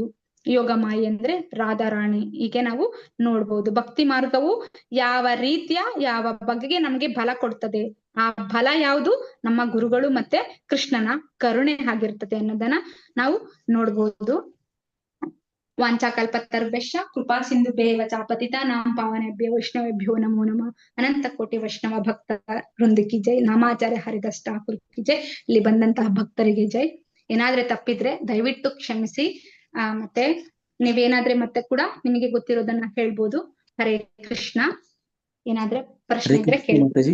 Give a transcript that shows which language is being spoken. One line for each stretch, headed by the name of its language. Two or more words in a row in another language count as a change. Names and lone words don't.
Kannada: ಯೋಗ ಮಾಯಿ ಅಂದ್ರೆ ರಾಧಾರಾಣಿ, ಹೀಗೆ ನಾವು ನೋಡ್ಬೋದು. ಭಕ್ತಿ ಮಾರ್ಗವು ಯಾವ ರೀತಿಯ ಯಾವ ಬಗೆಗೆ ನಮ್ಗೆ ಬಲ ಕೊಡ್ತದೆ, ಆ ಬಲ ಯಾವುದು? ನಮ್ಮ ಗುರುಗಳು ಮತ್ತೆ ಕೃಷ್ಣನ ಕರುಣೆ ಆಗಿರ್ತದೆ ಅನ್ನೋದನ್ನ ನಾವು ನೋಡ್ಬೋದು.
Sanskrit: ವಾಂಚಾಕಲ್ಪತರುಭ್ಯಶ್ಚ ಕೃಪಾ ಸಿಂಧುಭ್ಯೇವ ಚ ಪತಿತಾನಾಂ ಪಾವನೇಭ್ಯೋ ವೈಷ್ಣವೇಭ್ಯೋ ನಮೋ ನಮಃ.
Kannada: ಅನಂತ ಕೋಟಿ ವೈಷ್ಣವ ಭಕ್ತ ವೃಂದಕ್ಕೆ ಜೈ. ನಾಮಾಚಾರ್ಯ ಹರಿದಾಸ್ ಠಾಕೂರ್
Hindi: की जय.
Kannada: ಇಲ್ಲಿ ಬಂದಂತಹ ಭಕ್ತರಿಗೆ ಜೈ. ಏನಾದ್ರೆ ತಪ್ಪಿದ್ರೆ ದಯವಿಟ್ಟು ಕ್ಷಮಿಸಿ. ಮತ್ತೆ ನೀವೇನಾದ್ರೆ ಮತ್ತೆ ಕೂಡ ನಿಮಗೆ ಗೊತ್ತಿರೋದನ್ನ ಹೇಳ್ಬೋದು. ಹರೇ ಕೃಷ್ಣ. ಏನಾದ್ರೆ ಪ್ರಶ್ನೆ ಇದ್ರೆ ಕೇಳಿ.